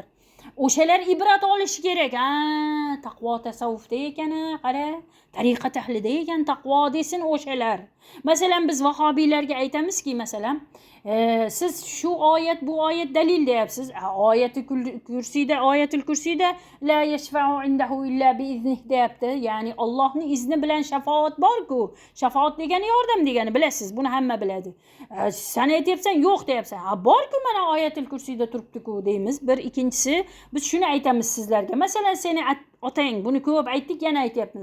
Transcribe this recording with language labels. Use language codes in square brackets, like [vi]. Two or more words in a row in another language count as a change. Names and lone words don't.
[uz] O'shalar ibrat olishi kerak. Taqvo tasavvufda ekani, qara, tariqat ahlida ekan taqvo desin o'shalar. Masalan, biz vahobiylarga aytamizki, masalan, siz shu oyat, bu oyat dalil deyapsiz. Oyatul kursiyda [ar] لا يشفع عنده إلا بإذنه [uz] deyapti. Ya'ni Allohning izni bilan shafaat bor-ku. Shafaat degani yordam degani, bilasiz, buni hamma biladi. Sen aytyapsan, yo'q deyapsan. Bor-ku, mana oyatul kursiyda turibdi-ku deymiz. Bir, ikkinchisi, biz shuni aytamiz sizlarga. Masalan, seni otang, buni ko'p aytdik, yana aytyapmiz.